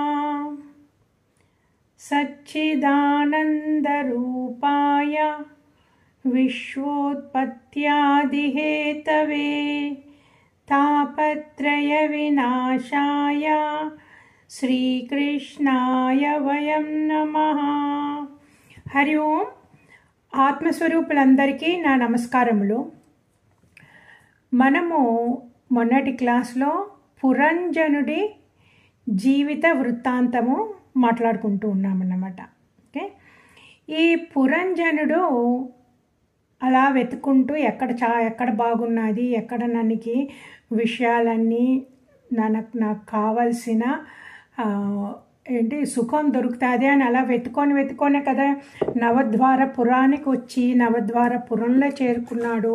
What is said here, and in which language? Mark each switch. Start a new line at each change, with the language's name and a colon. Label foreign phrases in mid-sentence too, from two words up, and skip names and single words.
Sanskrit: सच्चिदानंदरूपाय विश्वोत्पत्त्यादिहेतवे तापत्रय विनाशाय श्रीकृष्णाय वयं नमः। हरि ओम।
Telugu: ఆత్మస్వరూపులందరికీ నా నమస్కారములు. మనము మొన్నటి క్లాస్లో పురంజనుడి జీవిత వృత్తాంతము మాట్లాడుకుంటూ ఉన్నామన్నమాట. ఓకే, ఈ పురంజనుడు అలా వెతుకుంటూ ఎక్కడ బాగున్నది, ఎక్కడ నన్నుకి విషయాలన్నీ నాకు కావలసిన సుఖం దొరుకుతుంది అని అలా వెతుకొనే కదా నవద్వారపురానికి వచ్చి నవద్వారపురంలో చేరుకున్నాడు.